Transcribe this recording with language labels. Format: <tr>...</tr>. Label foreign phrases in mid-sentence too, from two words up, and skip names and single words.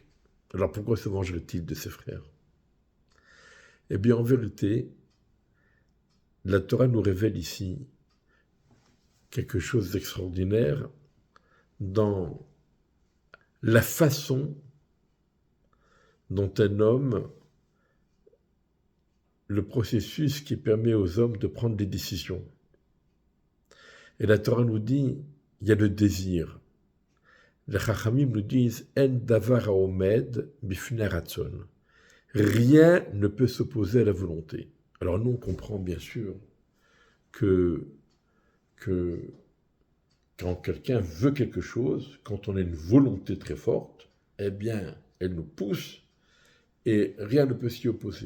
<fr>Alors pourquoi se vengerait-il de ses frères? Eh bien, en vérité, la Torah nous révèle ici quelque chose d'extraordinaire dans la façon dont un homme, le processus qui permet aux hommes de prendre des décisions. Et la Torah nous dit, il y a le désir.</fr> <he>Les Chachamim nous disent, אין דבר העומד בפני רצון.</he> <fr>Rien ne peut s'opposer à la volonté. Alors nous, on comprend bien sûr que quand quelqu'un veut quelque chose, quand on a une volonté très forte, eh bien, elle nous pousse et rien ne peut s'y opposer.</fr>